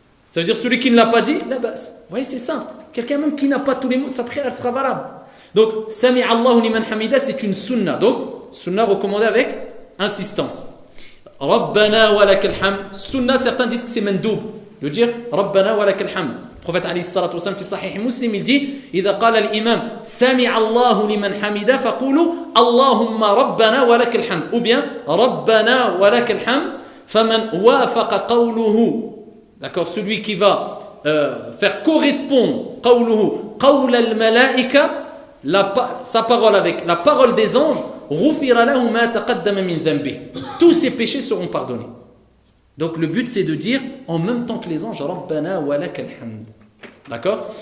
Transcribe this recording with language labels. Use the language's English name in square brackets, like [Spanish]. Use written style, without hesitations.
[French] Ça veut dire celui qui ne l'a pas dit, la base. Vous voyez, c'est simple. Quelqu'un même qui n'a pas tous les mots, sa prière, elle sera valable. Donc, [Arabic] Sami Allahu liman hamidah, [French] c'est une sunnah. Donc, sunnah recommandée avec insistance. [Arabic] Rabbana wa lakal hamd. [French] Sunnah, certains disent que c'est mandoub. De dire [Arabic] Rabbana wa lakal hamd. [French] Le prophète [Arabic] alayhi salatu wa sallam, fi sahih muslim, [French] il dit [Arabic] إذا قال الإمام سمع الله لمن حمده فقولوا اللهم ربنا ولك الحمد. [French] Ou bien [Arabic] ربنا ولك الحمد فمن وافق قوله. [French] D'accord, celui qui va faire correspondre [Arabic] قوله قول الملائكة, [French] sa parole avec la parole des anges, [Arabic] غفر له ما تقدم من ذنبه. [French] Tous ses péchés seront pardonnés. Donc le but c'est de dire en même temps que les anges [Arabic] Rabbana wa lakal hamd. [French] D'accord?